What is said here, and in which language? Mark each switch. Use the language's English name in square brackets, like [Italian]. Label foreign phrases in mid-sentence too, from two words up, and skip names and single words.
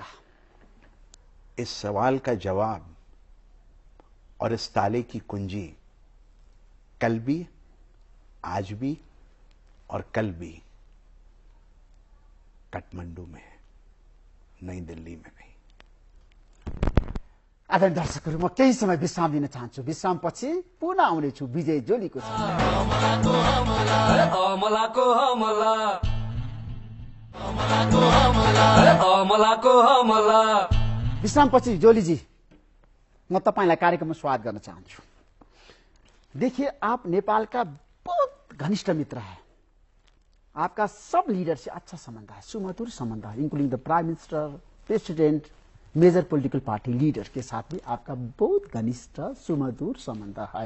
[Hindi] इस सवाल का जवाब और इस ताले की कुंजी कल भी, आज भी और कल भी काठमांडू में है, नई दिल्ली में नहीं। [Nepali] आदरणीय दर्शकहरू, म केही समय विश्राम दिन चाहन्छु। विश्रामपछि पुनः आउनेछु विजय जोलीको साथ। अमलाको हमला, अमलाको हमला। विश्रामपछि जोलीजी, म तपाईँलाई कार्यक्रममा स्वागत गर्न चाहन्छु। [Hindi] देखिए, आप नेपाल का बहुत घनिष्ठ मित्र है। आपका सब लीडर से अच्छा संबंध है, सुमधुर संबंध है, [English] including the prime minister, [Hindi] प्रेसिडेंट, [English] major political party leader [Hindi] के साथ भी आपका बहुत घनिष्ठ सुमधुर संबंध है।